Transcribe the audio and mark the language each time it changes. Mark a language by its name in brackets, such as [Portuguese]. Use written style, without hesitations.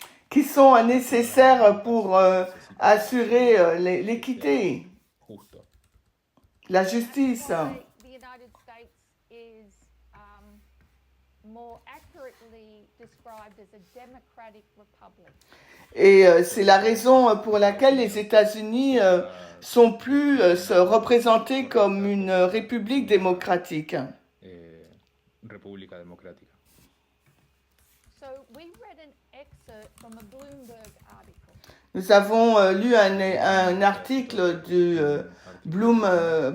[French] Qui sont nécessaires pour assurer l'équité, [Spanish] justo. [French] la justice. [English] Why the United States is more accurately described as a democratic republic. [French] Et c'est la raison pour laquelle les États-Unis sont plus représentés comme une république démocratique. [Spanish] República Democrática. [English] So we read an excerpt from a Bloomberg article. [French] Nous avons lu un article du Bloomberg